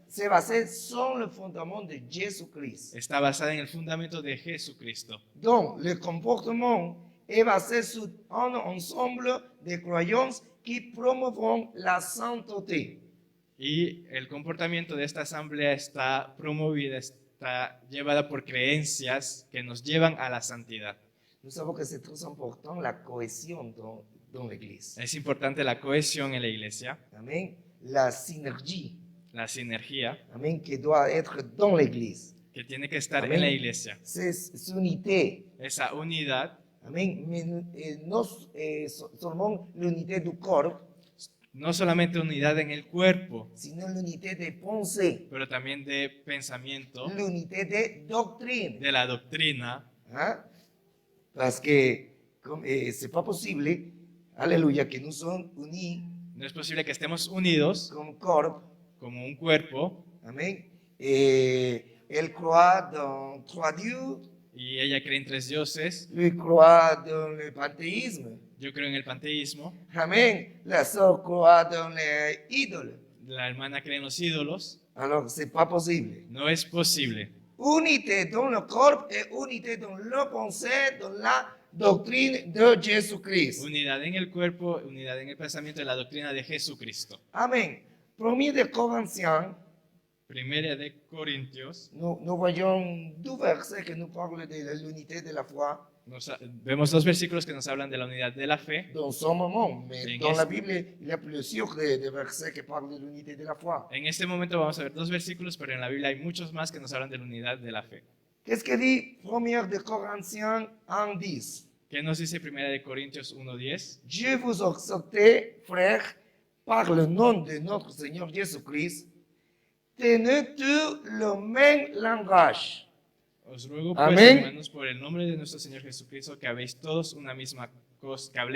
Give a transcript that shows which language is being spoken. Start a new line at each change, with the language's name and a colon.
French: c'est basé sur le fondement de Jésus-Christ.
Spanish: está basada en el fundamento de Jesucristo.
French: Donc, le comportement est basé sur un ensemble de croyances qui promovront la sainteté.
Spanish: Y el comportamiento de esta asamblea está promovida, está llevada por creencias que nos llevan a la santidad.
French: Nous savons que c'est très important la cohésion dans l'Église.
Spanish: Es importante la cohesión en la iglesia,
French: Amen. La synergie,
Spanish: la sinergia
French: amen, qui doit être dans l'Église.
Spanish: que tiene que estar Amén. en la iglesia.
French: C'est unité.
Spanish: Esa unidad Amen.
French: Mais non seulement l'unité du corps,
Spanish: no solamente unidad en el cuerpo,
French: sino l'unité des pensées,
Spanish: pero también de pensamiento,
French: l'unité des doctrines.
Spanish: de la doctrina, Hein?
French: Parce que c'est pas possible, alléluia, que nous sommes unis
Spanish: no es posible que estemos unidos
French: comme corps.
Spanish: como un cuerpo Amen.
French: Et elle croit dans trois dieux,
Spanish: y ella cree en tres dioses,
French: lui croit dans le panthéisme.
Spanish: yo creo en el panteísmo, Amen.
French: La sœur croit dans les idoles.
Spanish: la hermana cree en los ídolos,
French: Alors, c'est pas possible.
Spanish: no es posible.
French: Unité dans le corps et unité dans le pensée, dans la doctrine de Jésus-Christ.
Spanish: Unidad en el cuerpo, unidad en el pensamiento de la doctrina de Jesucristo.
French: Amen. Premier de Corinthiens,
Spanish: Primera de Corintios,
French: nous voyons deux versets qui nous parlent de l'unité de la foi
Spanish: vemos dos versículos que nos hablan de la unidad de la fe.
French: dans son moment. Mais
Spanish: En
French: dans la
Spanish: este-
French: Bible, il y a plusieurs de versets qui parlent de l'unité de la foi.
Spanish: En este momento vamos a ver dos versículos, pero en la Biblia hay muchos más que nos hablan de la unidad de la fe.
French: Qu'est-ce que dit Premier de Corinthiens 1:10?
Spanish: ¿Qué nos dice Primera de Corintios 1:10?
French: Je vous exhorte, frères, par le nom de notre Seigneur Jésus-Christ, tenez tous le même langage.
Spanish: Os ruego pues, Amén. hermanos, por el nombre de nuestro Señor Jesucristo, que habléis todos una misma cosa,